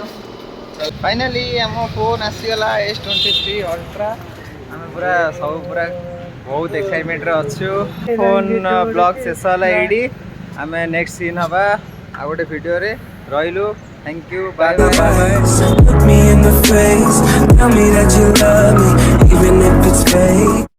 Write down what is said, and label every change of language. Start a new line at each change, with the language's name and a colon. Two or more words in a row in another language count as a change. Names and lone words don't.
Odia: ଫାଇନାଲି ଆମ ଫୋନ୍ ଆସିଗଲା S23 Ultra ଆମେ ପୁରା ସବୁ ପୁରା ବହୁତ ଏକ୍ସାଇଟମେଣ୍ଟରେ ଅଛୁ
English: phone vlog
Odia: ଶେଷ ହେଲା ଏଇଠି ଆମେ
English: next scene
Odia: ହେବା ଆଉ ଗୋଟେ ଭିଡ଼ିଓରେ ରହିଲୁ
English: thank you bye bye Look me in the face, tell me that you love me, even if it's fake.